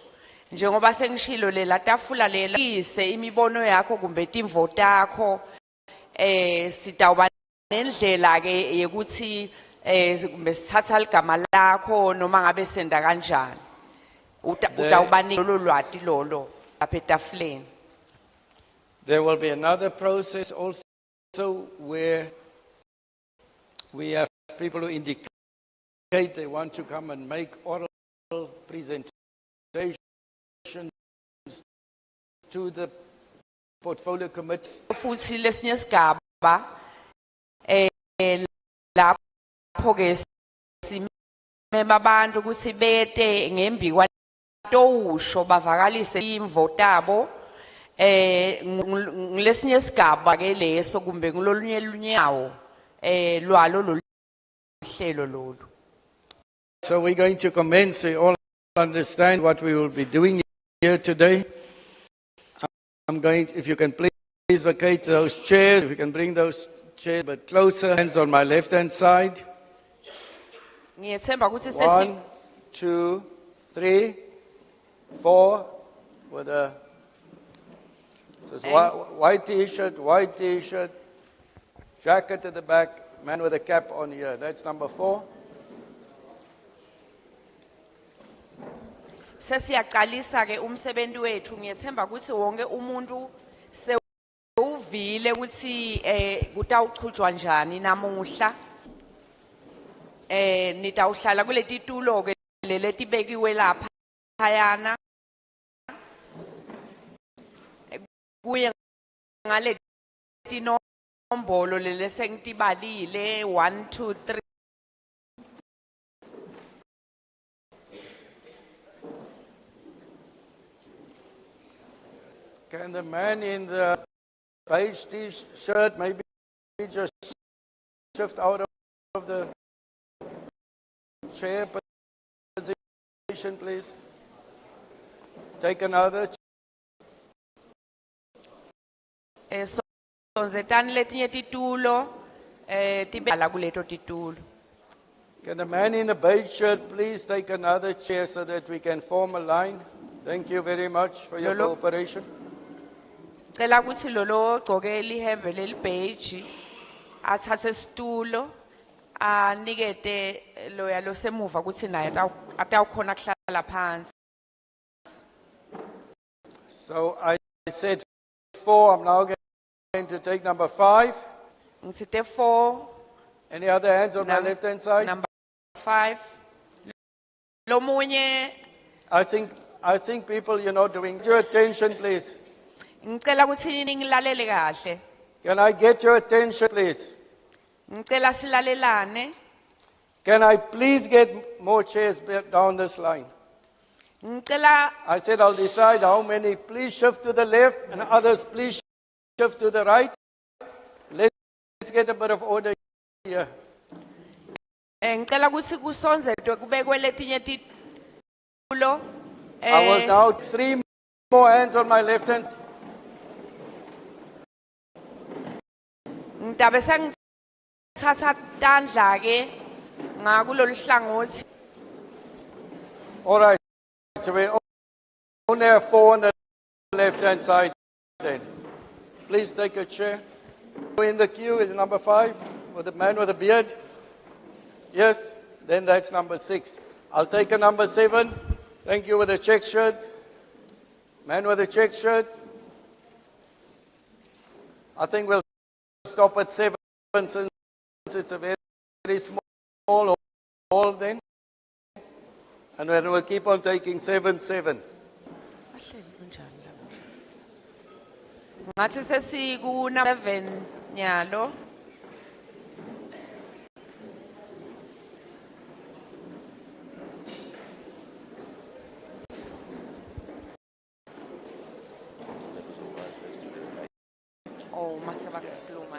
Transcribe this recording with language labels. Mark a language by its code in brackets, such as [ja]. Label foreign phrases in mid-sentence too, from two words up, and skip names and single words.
[ss] Njengoba sengishilo lela tafula lela ise imibono yakho kumbe timvo takho sitawuba nendlela ke yekuthi kumbe sithatha ligama lakho noma ngabe senda kanjani utawubanika lolu lwati lolo lapha etafuleni. [en] There will be another process also where we have people who indicate they want to come and make oral presentations to the portfolio committee. [ss] Futhi lesinye sigaba lapho ke simema abantu ukuthi bete ngembi kwatowusho bavakalise imvo tabo ngilesinye sigaba ke leso kumbe ngilolunye lunyawo lwalo lohlelo lolu. [en] So we're going to commence. We all understand what we will be doing here today. I'm going to, if you can please vacate those chairs, if you can bring those chairs a bit closer. Hands on my left-hand side. [ss] Ngiyethemba ukuthi [en] 1, 2, 3, 4 with a white t-shirt, jacket at the back, man with a cap on here. That's number 4. [ss] Sesiyaqalisa ke umsebenzi wethu ngiyethemba ukuthi wonke umuntu sewuvile ukuthi kutawuchujwa njani namuhla nitawuhlala kuleti tulo ke letibekiwe lapha yana kuye ngaleti nombolo lesengitibalile 1 2 3. [en] Can the man in the beige t-shirt maybe just shift out of the chair position, please? Take another. [ss] Sonzetani letinye titulo tibala kuleto titulo. [en] Can the man in the beige shirt please take another chair so that we can form a line? Thank you very much for your cooperation. [ss] Cela ukuthi lolo gqoke lihembe lelibheji athathe isitulo anikete loya losemuva ukuthi naye atawukhona kuhlala phansi. [en] So I said 4, I'm now going to take number 5. [ss] Ngithe 4. [en] Any other hands on my left-hand side? Number 5. Lomunye I think people, doing your attention, please. [zu] ngicela ukuthi ningilalele kahle. [en] Can I get your attention, please? [zu] Ngicela silalelane. [en] Can I please get more chairs down this line? [zu] Ngicela [en] I said I'll decide how many. Please shift to the left and others please shift to the right. Let's get a bit of order here. [ss] ngicela ukuthi kusonzedwe kubekwe letinye [en] I will now 3 more hands on my left hand. [ss] Ngitabe sengithatha tandla ke ngakulolu hlangothi. [en] All right. So we only have 4 on the left hand side then. Please take a chair. In the queue is number 5 with the man with the beard. Yes, then that's number 6. I'll take a number 7. Thank you with the check shirt. Man with the check shirt. I think we'll stop at 7 since it's a very, very small hall then. And then we'll keep on taking 7, 7. [ss] Ngathi sesiku 7 nyalo. Oh, masaba kukhuluma.